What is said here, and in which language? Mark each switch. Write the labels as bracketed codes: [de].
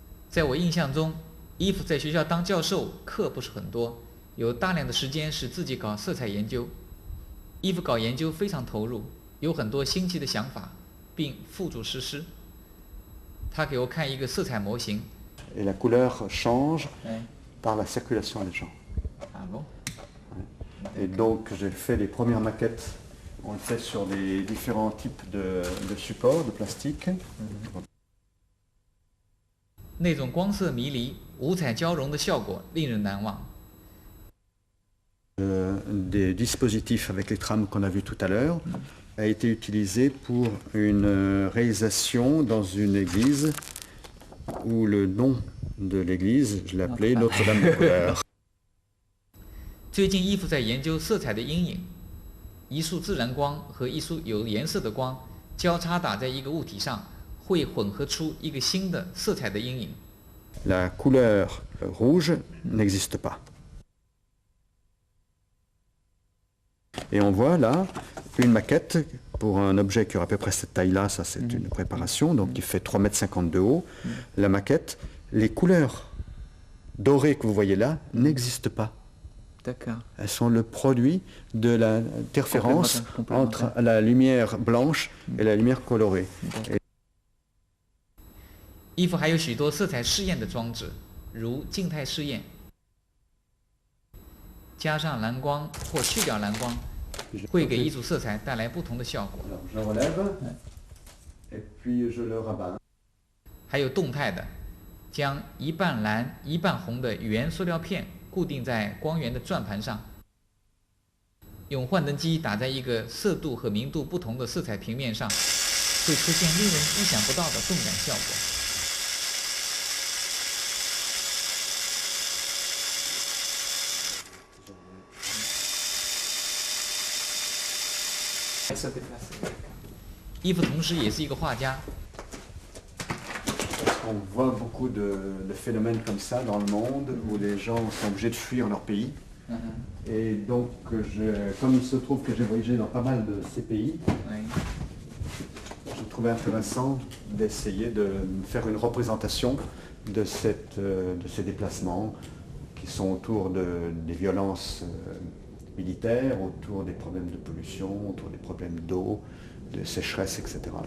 [zh] 在我印象中，义父在学校当教授，课不是很多，有大量的时间是自己搞色彩研究。义父搞研究非常投入，有很多新奇的想法，并付诸实施。他给我看一个色彩模型。 [fr] Et la couleur change Ouais. par la circulation des gens. Ah bon? Et donc j'ai fait les premières maquettes. On le fait sur des différents types de supports, de plastique. [zh] 那种光色迷离、五彩交融的效果令人难忘。 [fr] Des dispositifs avec les trames qu'on a vues tout à l'heure a été utilisé pour une réalisation dans une église où le nom de l'église, je l'ai appelé Notre-Dame des couleurs. [zh] 最近义父在研究色彩的阴影，一束自然光和一束有颜色的光交叉打在一个物体上，会混合出一个新的色彩的阴影。 [fr] La couleur rouge n'existe pas. Et on voit là une maquette pour un objet qui aurait à peu près cette taille-là, ça c'est une préparation, donc qui fait 3,50 m de haut. La maquette, les couleurs dorées que vous voyez là n'existent pas. D'accord. Elles sont le produit de l'interférence entre la lumière blanche et la lumière colorée. [zh] 义父还有许多色彩试验的装置，如静态试验，加上蓝光或去掉蓝光，会给一组色彩带来不同的效果。 [fr] Je relève et puis je le rabats. [zh] 还有动态的，将一半蓝一半红的圆塑料片固定在光源的转盘上，用幻灯机打在一个色度和明度不同的色彩平面上，会出现令人意想不到的动感效果。义父同时也是一个画家。 [fr] On voit beaucoup de phénomènes comme ça dans le monde où les gens sont obligés de fuir leur pays. Et donc, comme il se trouve que j'ai voyagé dans pas mal de ces pays, j'ai trouvé intéressant d'essayer de faire une représentation de ces déplacements qui sont autour des violences militaires, autour des problèmes de pollution, autour des problèmes d'eau, de sécheresse, etc.